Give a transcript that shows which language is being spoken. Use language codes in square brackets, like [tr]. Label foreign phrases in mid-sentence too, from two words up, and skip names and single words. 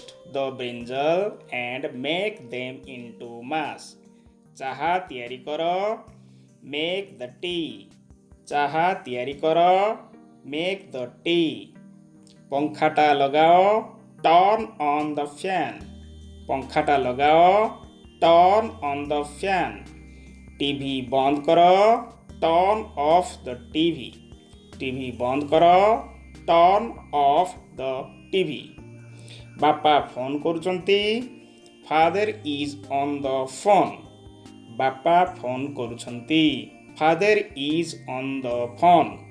[en] the brinjal and make them into mash, [or] ଚାହା ତିଆରି କର, [en] make the tea, [or] ଚାହା ତିଆରି କର, [en] make the tea, [or] ପଙ୍ଖାଟା ଲଗାଅ, [en] turn on the fan, [or] ପଙ୍ଖାଟା ଲଗାଅ, [en] turn on the fan, [or] ଟିଭି ବନ୍ଦ କର, [en] turn off the TV. [or] ଟିଭି ବନ୍ଦ କର, [en] turn off the TV. [or] ବାପା ଫୋନ କରୁଛନ୍ତି, [en] father is on the phone. [or] ବାପା ଫୋନ କରୁଛନ୍ତି, [en] father is on the phone.